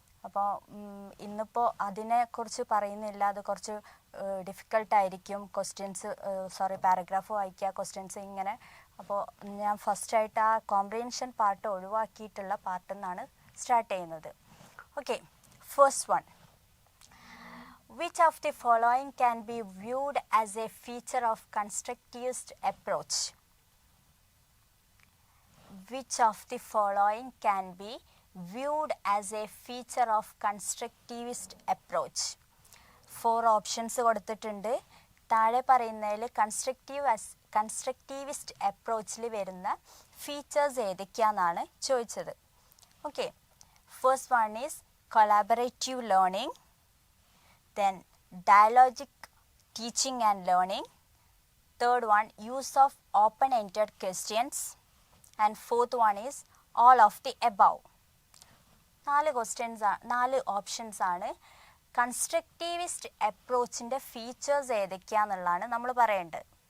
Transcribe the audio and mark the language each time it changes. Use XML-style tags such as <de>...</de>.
<ml>അപ്പോൾ ഇന്നിപ്പോൾ അതിനെക്കുറിച്ച് പറയുന്നില്ല, അത് കുറച്ച് ഡിഫിക്കൽട്ടായിരിക്കും. പാരഗ്രാഫ് വായിക്കുക, ക്വസ്റ്റ്യൻസ് ഇങ്ങനെ. അപ്പോൾ ഞാൻ ഫസ്റ്റായിട്ട് ആ കോംപ്രിഹെൻഷൻ പാർട്ട് ഒഴിവാക്കിയിട്ടുള്ള പാർട്ടിൽ നിന്നാണ് സ്റ്റാർട്ട് ചെയ്യുന്നത്.</ml> <en>Okay, first one. Which of the following can be viewed as a feature of constructivist approach? Which of the following can be viewed as a feature of constructivist approach?</en> <ml>4 options കൊടുത്തിട്ടുണ്ട്. താഴെ പറയുന്നതിൽ constructivist അപ്രോച്ചിൽ വരുന്ന features ഏതൊക്കെയാണെന്നാണ് ചോദിച്ചത്.</ml> <en>Okay, first one is collaborative learning, then dialogic teaching and learning, third one use of open-ended questions, and fourth one is all of the above.</en> <ml>4 options ആണ്. Constructivist അപ്രോച്ചിൻ്റെ features ഏതൊക്കെയാണെന്നുള്ളതാണ് നമ്മൾ പറയേണ്ടത്.</ml>